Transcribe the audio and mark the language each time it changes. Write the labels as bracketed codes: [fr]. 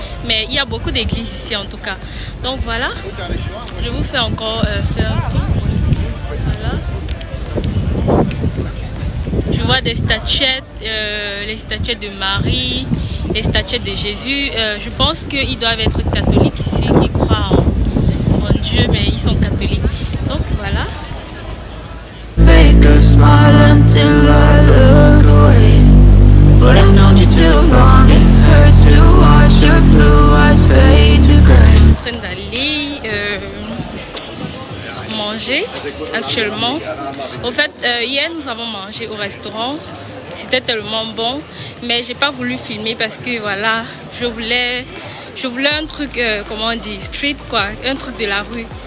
[fr] Mais il y a beaucoup d'églises ici en tout cas. Donc voilà, je vous fais encore faire un tour. Voilà. Je vois des statuettes, les statuettes de Marie, les statuettes de Jésus. Je pense qu'ils doivent être catholiques ici, qui croient en Dieu, mais ils sont catholiques. Donc voilà. [en] Fake a smile until I look away. But I've known you too long. It hurts to watch your blue eyes fade to gray. [fr] En train d'aller manger actuellement. Au fait, hier nous avons mangé au restaurant. C'était tellement bon, mais j'ai pas voulu filmer parce que voilà, je voulais un truc, comment on dit, street quoi, un truc de la rue.